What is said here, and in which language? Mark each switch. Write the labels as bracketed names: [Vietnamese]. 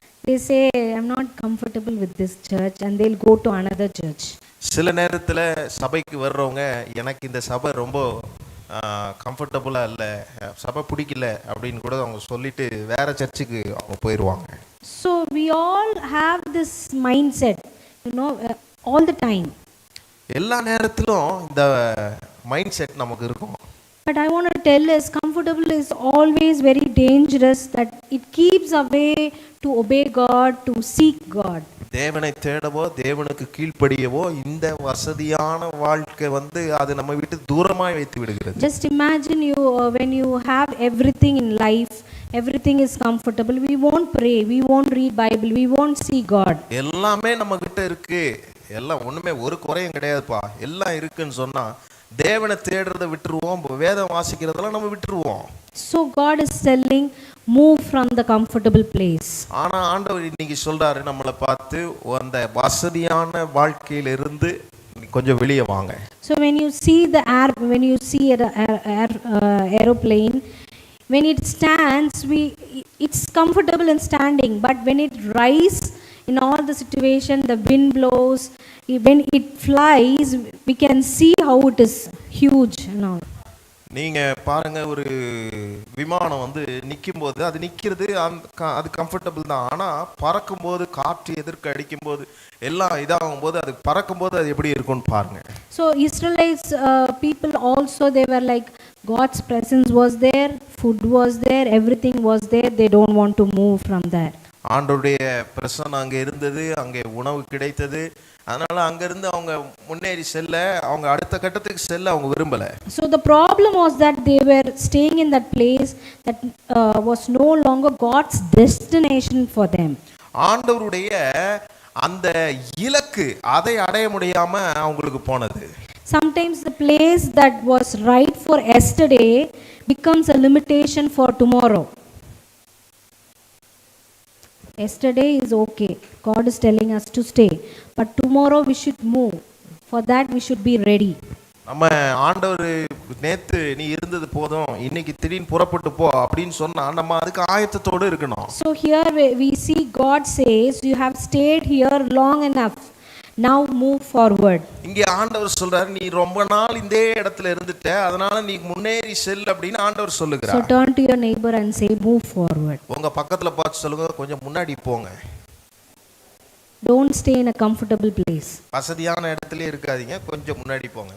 [English] They say I'm not comfortable with this church and they'll go to another church. [Tamil] சில நேரத்துல சபைக்கு வர்றவங்க எனக்கு இந்த சபை ரொம்ப கம்ஃபர்டபுளா இல்ல, சபை பிடிக்கல அப்படின்னு கூட அவங்க சொல்லிட்டு வேற சர்ச்சுக்கு அவங்க போயிடுவாங்க. [English] So we all have this mindset, all the time. [Tamil] எல்லா நேரத்திலும் இந்த மைண்ட் செட் நமக்கு இருக்கும். [English] But I want to tell us, comfortable is always very dangerous, that it keeps away to obey God, to seek God. [Tamil] தேவனை தேடவோ தேவனுக்கு கீழ்ப்படியவோ இந்த வசதியான வாழ்க்கை வந்து அது நம்ம விட்டு தூரமாய் வைத்து விடுகிறது. [English] Just imagine you when you have everything in life, everything is comfortable, we won't pray, we won't read Bible, we won't see God. [Tamil] எல்லாமே நம்ம கிட்ட இருக்கு, எல்லாம் ஒண்ணுமே ஒரு குறையும் கிடையாதுப்பா, எல்லாம் இருக்குன்னு சொன்னா தேவனை தேடுறதை விட்டுருவோம், வேதம் வாசிக்கிறதெல்லாம் நம்ம விட்டுருவோம். [English] So God is telling, move from the comfortable place. [Tamil] ஆனா ஆண்டவர் இன்னைக்கு சொல்றாரு நம்மளை பார்த்து, அந்த வசதியான வாழ்க்கையில இருந்து கொஞ்சம் வெளியே வாங்க. [English] So when you see an aeroplane, when it stands, it's comfortable in standing, but when it rise, in all the situation, the wind blows, when it flies, we can see how it is huge and all. [Tamil] நீங்க பாருங்க, ஒரு விமானம் வந்து நிற்கும் போது அது நிற்கிறது, அது கம்ஃபர்டபுள் தான். ஆனா பறக்கும் போது காற்று எதிர்க்க அடிக்கும் போது எல்லாம் இதாகும் போது அது பறக்கும் போது அது எப்படி இருக்கும்னு பாருங்க. [English] So Israelites people also, they were like, God's presence was there, food was there, everything was there, they don't want to move from there. [Tamil] ஆண்டவருடைய பிரசன்னம் அங்கே இருந்தது, அங்கே உணவு கிடைத்தது, அதனால அங்கிருந்து அவங்க முன்னேறி செல்ல, அவங்க அடுத்த கட்டத்துக்கு செல்ல அவங்க விரும்பல. [English] So the problem was that they were staying in that place that was no longer God's destination for them. [Tamil] ஆண்டவருடைய அந்த இலக்கு அதை அடைய முடியாம அவங்களுக்கு போனது. [English] Sometimes the place that was right for yesterday becomes a limitation for tomorrow. Yesterday is okay, God is telling us to stay, but tomorrow we should move. For that we should be ready. [Tamil] நம்ம ஆண்டவர் நேத்து நீ இருந்தது போதும், இன்னைக்கு திடீர்னு புறப்பட்டு போ அப்படின்னு சொன்னா நம்ம அதுக்கு ஆயத்தத்தோடு இருக்கணும். [English] So here we see God says, you have stayed here long enough, Now move forward. [Tamil] இங்கே ஆண்டவர் சொல்றாரு, நீ ரொம்ப நாள் இந்த இடத்துல இருந்துட்ட, அதனால நீ முன்னேறி செல் அப்படின்னு ஆண்டவர் [English] So [Tamil] சொல்லுகிறார். [English] turn to your neighbor and say, move forward. [Tamil] உங்க பக்கத்துல பார்த்து சொல்லுங்க, கொஞ்சம் முன்னாடி போங்க. [English] Don't stay in a comfortable place. [Tamil] வசதியான இடத்துல இருக்காதீங்க, கொஞ்சம் முன்னாடி போங்க.